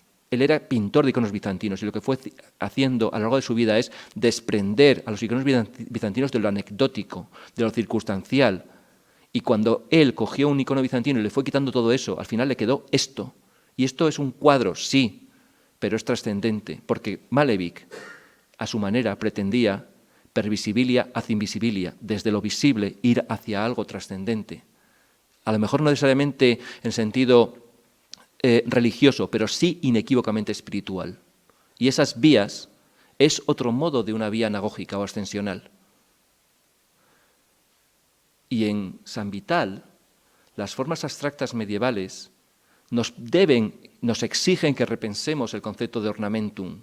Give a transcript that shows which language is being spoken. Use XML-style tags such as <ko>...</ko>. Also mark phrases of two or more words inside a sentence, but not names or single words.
<es>Él era pintor de iconos bizantinos y lo que fue haciendo a lo largo de su vida es desprender a los iconos bizantinos de lo anecdótico, de lo circunstancial. Y cuando él cogió un icono bizantino y le fue quitando todo eso, al final le quedó esto. Y esto es un cuadro, sí, pero es trascendente, porque Malevich, a su manera, pretendía</es> <la>per visibilia ad invisibilia,</la> <es>desde lo visible ir hacia algo trascendente. A lo mejor no necesariamente en sentido religioso, pero sí inequívocamente espiritual. Y esas vías es otro modo de una vía anagógica o ascensional. Y en San Vital, las formas abstractas medievales nos exigen que repensemos el concepto de ornamentum.</es>